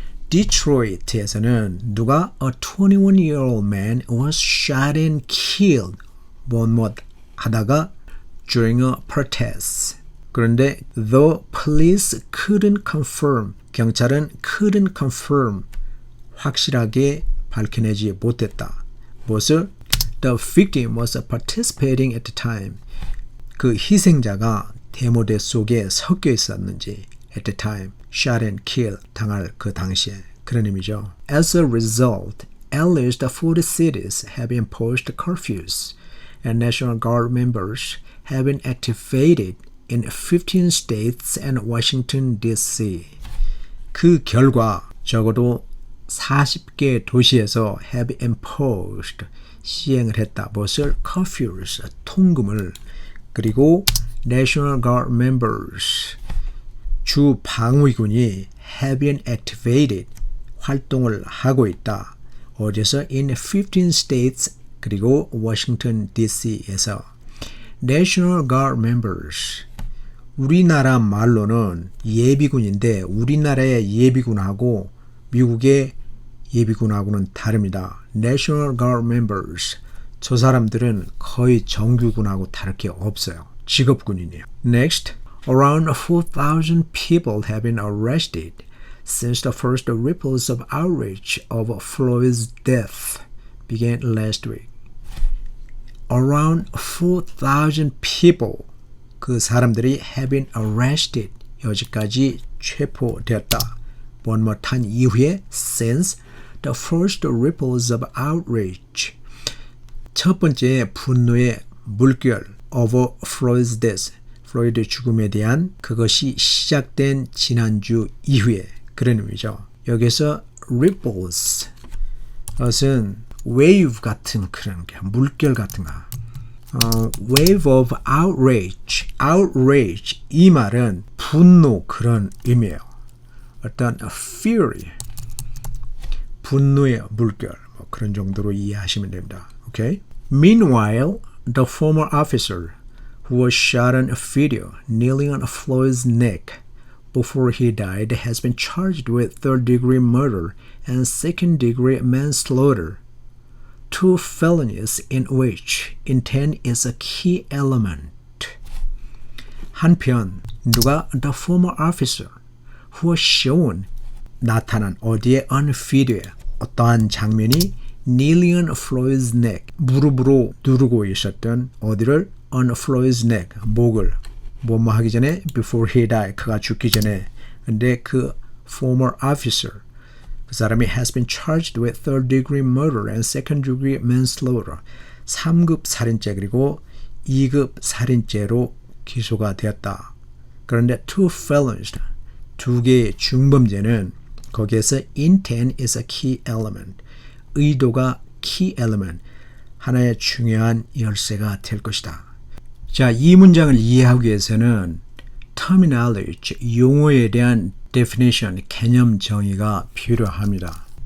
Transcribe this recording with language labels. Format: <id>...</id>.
<en>디트로이트에서는 누가 a 21-year-old man was shot and killed 뭐뭐 하다가 during a protest. 그런데 though police couldn't confirm, 경찰은 couldn't confirm, 확실하게 밝혀내지 못했다.</en> <ko>무엇을?</ko> <en>The victim was participating at the time.</en> <ko>그 희생자가 데모대 속에 섞여 있었는지 at the time, shot and kill, 당할 그 당시에 그런 의미죠.</ko> <en>As a result, at least 40 cities have imposed curfews, and National Guard members have been activated in 15 states and Washington, D.C.</en> <ko>그 결과 적어도 40개 도시에서 have imposed, 시행을 했다. 무엇을? curfews, 통금을. 그리고 National Guard members, 주 방위군이 have been activated, 활동을 하고 있다. 어디서?</ko> <en>In 15 states, 그리고 Washington, D.C.에서.</en> <ko>National Guard members, 우리나라 말로는 예비군인데 우리나라의 예비군하고 미국의 예비군하고는 다릅니다. National Guard members, 저 사람들은 거의 정규군하고 다를 게 없어요. 직업군인이에요.</ko> <en>Next, around 4,000 people have been arrested since the first ripples of outrage of Floyd's death began last week. Around 4,000 people, 그 사람들이 have been arrested, 여기까지 체포되었다.</en> <ko>뭐뭐한 이후에 since the first ripples of outrage, 첫 번째 분노의 물결 over Floyd's death, 플로이드 죽음에 대한 그것이 시작된 지난주 이후에 그런 의미죠. 여기서 ripples, 것은 wave 같은 그런 게 물결 같은 거. wave of outrage, outrage 이 말은 분노 그런 의미예요. 어떤 fury, 분노의 물결 뭐 그런 정도로 이해하시면 됩니다.</ko> <en>Okay? Meanwhile, the former officer who was shot on a video kneeling on Floyd's neck before he died has been charged with third-degree murder and second-degree manslaughter, two felonies in which intent is a key element. 한편 누가 the former officer who was shown 나타난 어디에 on video에 어떠한 장면이 kneeling on Floyd's neck 무릎으로 누르고 있었던 어디를 on Floyd's neck 목을 뭐뭐 하기 전에 before he died 그가 죽기 전에 근데 그 former officer 그 사람이 has been charged with third degree murder and second degree manslaughter 3급 살인죄 그리고 2급 살인죄로 기소가 되었다.</en> <ko>그런데 two felonies 두 개의 중범죄는 거기에서 intent is a key element 의도가 key element 하나의 중요한 열쇠가 될 것이다. 자, 이 문장을 이해하기 위해서는 terminology, 용어에 대한 definition, 개념 정의가 필요합니다.</ko>